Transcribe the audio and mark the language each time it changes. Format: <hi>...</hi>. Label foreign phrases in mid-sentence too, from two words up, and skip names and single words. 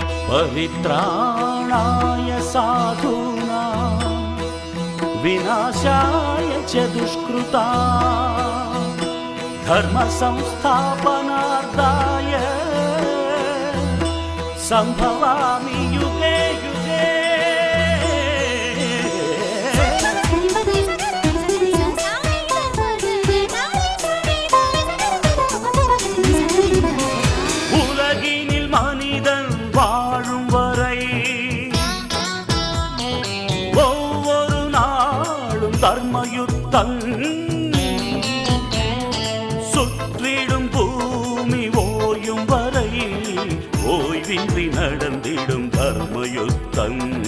<sa>परित्राणाय साधूनां विनाशाय च दुष्कृतां धर्म संस्थापनार्थाय संभवामि युगे युगे।</sa> <ta>உலகினில் மனிதன் வாழும் வரை ஒவ்வொரு நாளும் தர்மயுத்தம் சுற்றிடும் பூமி ஓயும் வரை ஓய்வின்றி நடந்திடும் தர்மயுத்தம்.</ta>